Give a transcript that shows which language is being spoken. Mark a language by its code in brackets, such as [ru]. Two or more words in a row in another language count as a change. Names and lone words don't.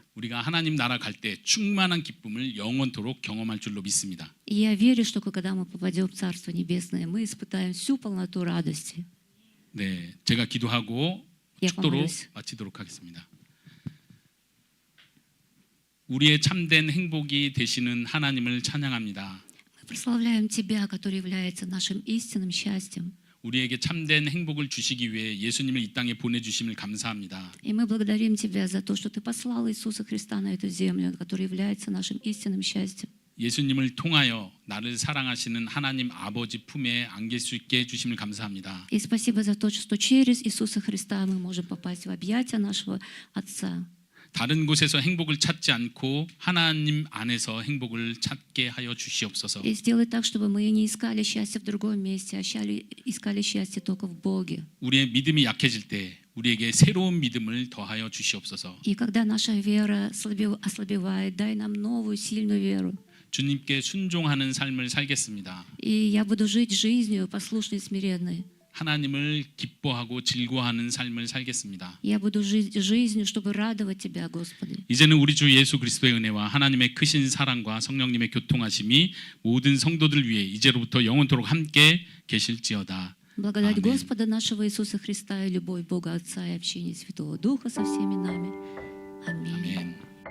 [ko] 우리가 하나님 나라 갈 때 충만한 기쁨을 영원토록 경험할 줄로 믿습니다. [ru] И я верю, что когда мы попадем в Царство Небесное, мы испытаем всю полноту радости. [ko] 네, 제가 기도하고 예, 축도로 고맙습니다. 마치도록 하겠습니다. 우리의 참된 행복이 되시는 하나님을 찬양합니다. [ru] Мы прославляем Тебя, который является нашим истинным счастьем. [ko] 우리에게 참된 행복을 주시기 위해 예수님을 이 땅에 보내주심을 감사합니다. [ru] И мы благодарим Тебя за то, что Ты послал Иисуса Христа на эту землю, который является нашим истинным счастьем. [ko] 예수님을 통하여 나를 사랑하시는 하나님 아버지 품에 안길 수 있게 해주심을 감사합니다. [ru] И спасибо за то, что через Иисуса Христа мы можем попасть в объятия нашего Отца. [ko] 다른 곳에서 행복을 찾지 않고 하나님 안에서 행복을 찾게 하여 주시옵소서. [ru] И сделай так, чтобы мы не искали счастье в другом месте, а искали счастье только в Боге. [ko] 우리의 믿음이 약해질 때 우리에게 새로운 믿음을 더하여 주시옵소서. [ru] И когда наша вера ослабевает, дай нам новую, сильную веру. [ko] 주님께 순종하는 삶을 살겠습니다. [ru] И я буду жить жизнью послушной, смиренной. [ko] 하나님을 기뻐하고 즐거워하는 삶을 살겠습니다. [ru] Я буду жить жизнью, чтобы радовать Тебя, Господи. [ko] 이제는 우리 주 예수 그리스도의 은혜와 하나님의 크신 사랑과 성령님의 교통하심이 모든 성도들 위해 이제로부터 영원토록 함께 계실지어다. [ru] Благодать [ko] 아멘. [ru] Господа нашего Иисуса Христа и любовь Бога Отца и общение Святого Духа со всеми нами. Аминь. [ko] 아멘.